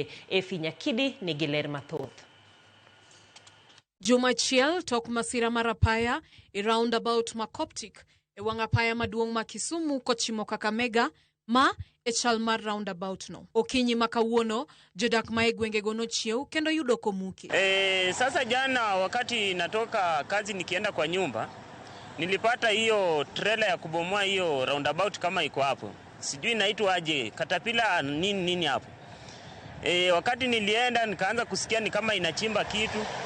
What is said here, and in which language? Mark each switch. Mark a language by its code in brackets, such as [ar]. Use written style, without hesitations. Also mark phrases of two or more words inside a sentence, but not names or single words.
[luo] Efi Nyakidi nigi ler mathoth. Jumachiel tok masira mar apaya e roundabout ma Coptic e wang' apaya maduong' ma Kisumu kochimo Kakamega ma e chal mar roundabout no. Okinyi makawuono jodak ma e gwengego nochiew kendo yudo komuki. [sw] Sasa jana wakati natoka kazi nikienda kwa nyumba nilipata hiyo trailer ya kubomoa hiyo roundabout kama iko hapo. Sijui inaitwa aje, katapila nini hapo. Wakati nilienda nikaanza kusikia ni kama inachimba kitu.